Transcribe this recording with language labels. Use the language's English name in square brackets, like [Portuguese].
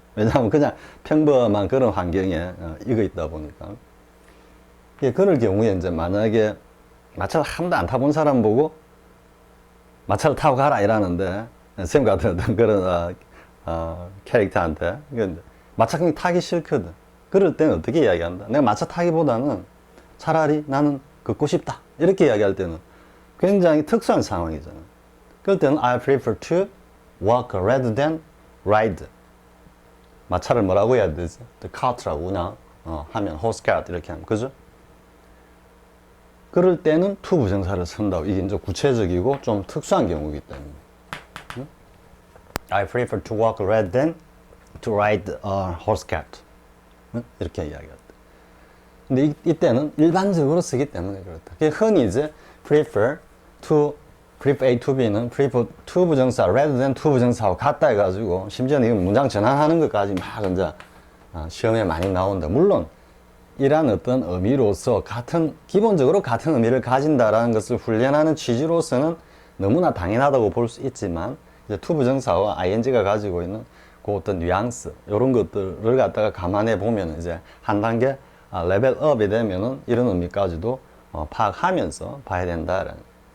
[Korean] 왜냐하면 그냥 평범한 그런 환경에 익어 있다 보니까 그럴 경우에 이제 만약에 마차를 한 번도 안 타본 사람 보고 마차를 타고 가라 이라는데 쌤 같은 어떤 그런 캐릭터한테 마차 그냥 타기 싫거든. 그럴 때는 어떻게 이야기한다? 내가 마차 타기보다는 차라리 나는 걷고 싶다 이렇게 이야기할 때는 굉장히 특수한 상황이잖아. 그럴 때는 [English] I prefer to walk rather than ride. [Korean] 마차를 뭐라고 해야 되지? [English] The cart [Korean] 라고 그냥 하면 [English] horse cart [Korean] 이렇게 하면 그죠? 그럴 때는 to 부정사를 쓴다고. 이게 이제 구체적이고 좀 특수한 경우이기 때문에 응? [English] I prefer to walk rather than to ride a horse cart. [Korean] 응? 이렇게 이야기할 때. 근데 이때는 일반적으로 쓰기 때문에 그렇다. 흔히 이제 [English] prefer A to B [Korean] 는 prefer to 부정사 [English] rather than to [Korean] 부정사하고 같다 해가지고 심지어는 이건 문장 전환하는 것까지 막 이제 시험에 많이 나온다. 물론 이란 어떤 의미로서 기본적으로 같은 의미를 가진다라는 것을 훈련하는 취지로서는 너무나 당연하다고 볼 수 있지만 이제 to 부정사와 ing가 가지고 있는 그 어떤 뉘앙스 이런 것들을 갖다가 감안해 보면 이제 한 단계 레벨업이 되면은 이런 의미까지도 파악하면서 봐야 된다라는.